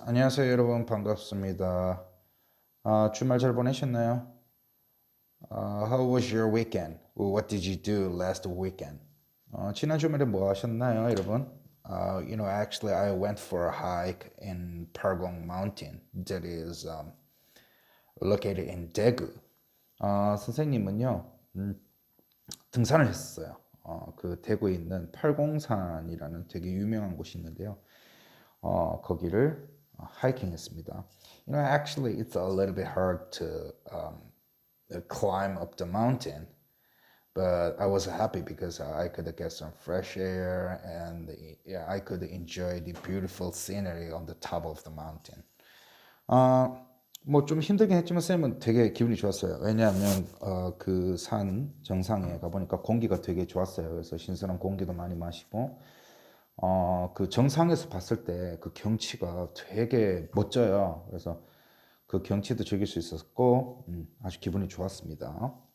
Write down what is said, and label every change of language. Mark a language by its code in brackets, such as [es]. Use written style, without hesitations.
[ko] 안녕하세요 여러분, 반갑습니다. 주말 잘 보내셨나요? [en] How was your weekend? What did you do last weekend? [ko] 지난 주말에 뭐 하셨나요 여러분? [en] Actually I went for a hike in Pargong Mountain that is located in Daegu. [ko] 선생님은요, 등산을 했었어요. 그 대구에 있는 팔공산이라는 되게 유명한 곳이 있는데요. 거기를 하이킹했습니다. [en] Actually, it's a little bit hard to climb up the mountain, but I was happy because I could get some fresh air and yeah, I could enjoy the beautiful scenery on the top of the mountain. [ko] 뭐 좀 힘들긴 했지만 쌤은 되게 기분이 좋았어요. 왜냐하면 그 산 정상에 가보니까 공기가 되게 좋았어요. 그래서 신선한 공기도 많이 마시고 그 정상에서 봤을 때 그 경치가 되게 멋져요. 그래서 그 경치도 즐길 수 있었고 아주 기분이 좋았습니다.